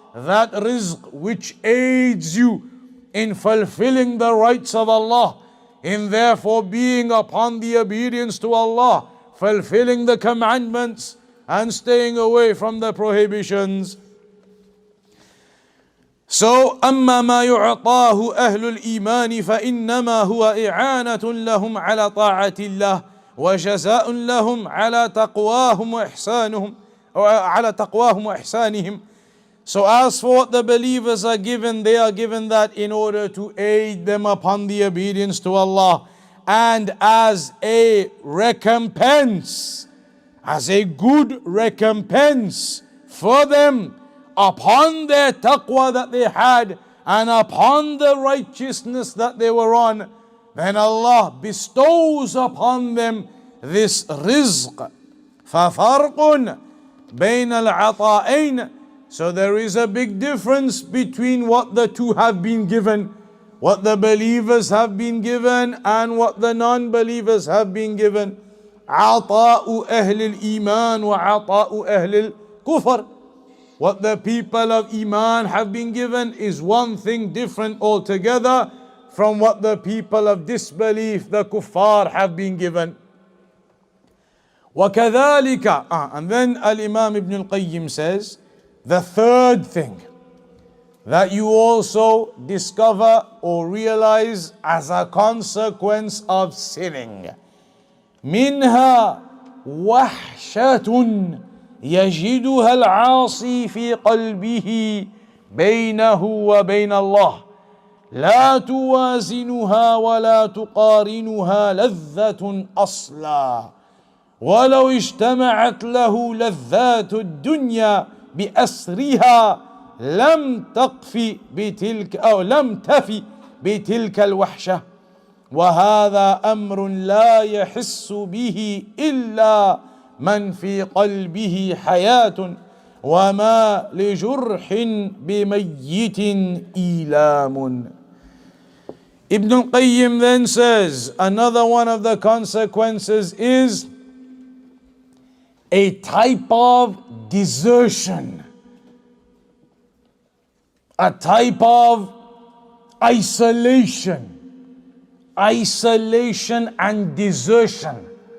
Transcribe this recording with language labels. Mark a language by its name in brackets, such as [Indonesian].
[English] That rizq which aids you in fulfilling the rights of Allah, in therefore being upon the obedience to Allah, fulfilling the commandments and staying away from the prohibitions. [Arabic] So, أما ما يعطاه أهل الإيمان فإنما هو إعانة لهم على طاعة الله وجزاء لهم على تقواهم وإحسانهم أو على تقواهم وإحسانهم. [English] So as for what the believers are given, they are given that in order to aid them upon the obedience to Allah, and as a recompense, as a good recompense for them upon their taqwa that they had and upon the righteousness that they were on, then Allah bestows upon them this rizq. [Arabic] فَفَرْقٌ بَيْنَ الْعَطَائَيْنِ. [English] So there is a big difference between what the two have been given, what the believers have been given and what the non-believers have been given. [Arabic] عطاء أهل الإيمان وعطاء أهل الكفر. [English] What the people of Iman have been given is one thing different altogether from what the people of disbelief, the kuffar, have been given. وكذلك, and then Al-Imam Ibn Al-Qayyim says, the third thing that you also discover or realize as a consequence of sinning, [Arabic] منها وحشة يجدها العاصي في قلبه بينه وبين الله لا توازنها ولا تقارنها لذة أصلا ولو اجتمعت له لذات الدنيا بأسرها لم تقف بتلك أو لم تفي بتلك الوحشة وهذا أمر لا يحس به إلا من في قلبه حياة وما لجرح بميت إيلام. [English] Ibn al-Qayyim then says another one of the consequences is a type of desertion, a type of isolation and desertion.